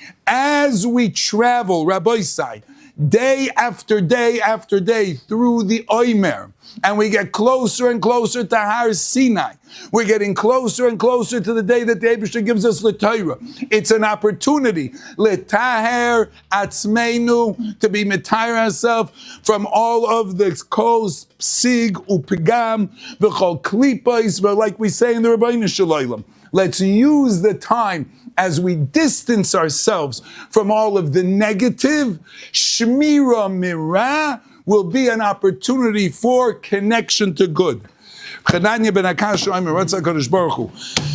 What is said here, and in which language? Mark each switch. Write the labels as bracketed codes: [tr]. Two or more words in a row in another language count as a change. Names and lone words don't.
[en] As we travel, Rabbi Sai, day after day after day through the Omer, and we get closer and closer to Har Sinai, we're getting closer and closer to the day that the Eibishter gives us the Torah. It's an opportunity, [he] לטהר עצמנו, [en] to be mitayr ourselves from all of the kos, [he] פסיג, ופגם, וכל קליפות, [en] like we say in the Rabbeinu Shalom. Let's use the time as we distance ourselves from all of the negative. Shmira mira will be an opportunity for connection to good.